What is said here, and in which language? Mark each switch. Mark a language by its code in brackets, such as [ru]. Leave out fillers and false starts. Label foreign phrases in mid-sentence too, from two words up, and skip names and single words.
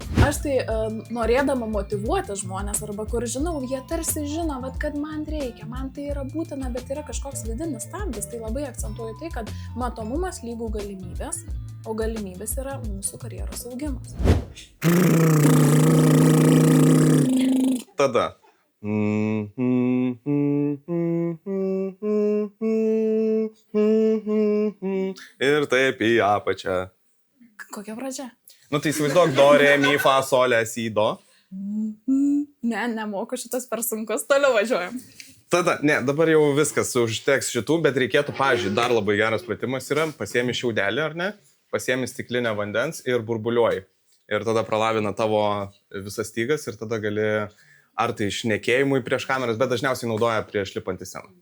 [lt] Aš tai norėdama motyvuoti žmonės, arba kur žinau, jie tarsi žino, kad man reikia, man tai yra būtina, bet yra kažkoks vidinis stabdis, tai labai akcentuoju tai, kad matomumas lygų galimybės, o galimybės yra mūsų karjeros augimas. Tada. Ir taip į apačią. Kokia pradžia? Nu tai įsivaizduok do, re, mi, fa, sol, si, do. Ne, nemoku šitas per sunkus, toliau važiuojam. Tada, ne, dabar jau viskas užteks šitų, bet reikėtų, pavyzdžiui, dar labai geras pratimas yra, pasiemi šiaudelį, ar ne, pasiemi stiklinę vandens ir burbuliuoji. Ir tada pralavina tavo visas stygas ir tada gali, ar tai šnekėjimui prieš kameras, bet dažniausiai naudoja prieš lipant į sceną.